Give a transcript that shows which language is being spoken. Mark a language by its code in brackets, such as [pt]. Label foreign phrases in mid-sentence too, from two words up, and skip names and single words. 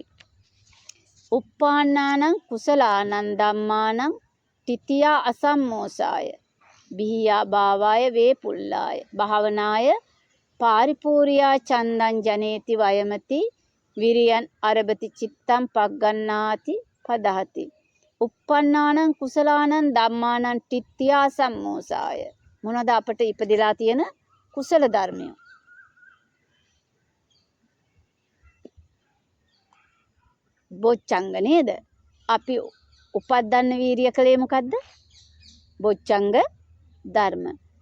[pi] uppannānaṁ කුසලානං ධම්මානං තිත්තියා අසම්මෝසාය බිහියා භාවාය වේපුල්ලාය භාවනාය පාරිපූර්යා චන්දං ජනේති වයමති විරියන් අරබති චිත්තං පග්ගණ්ණාති පදහති. uppannānaṁ කුසලානං ධම්මානං තිත්තියා සම්මෝසාය. [si] මොනවද අපට ඉපදිලා තියෙන කුසල ධර්මය? බොච්චංග නේද? අපි උපද්දන්න වීරිය කලේ මොකද්ද? බොච්චංග ධර්ම.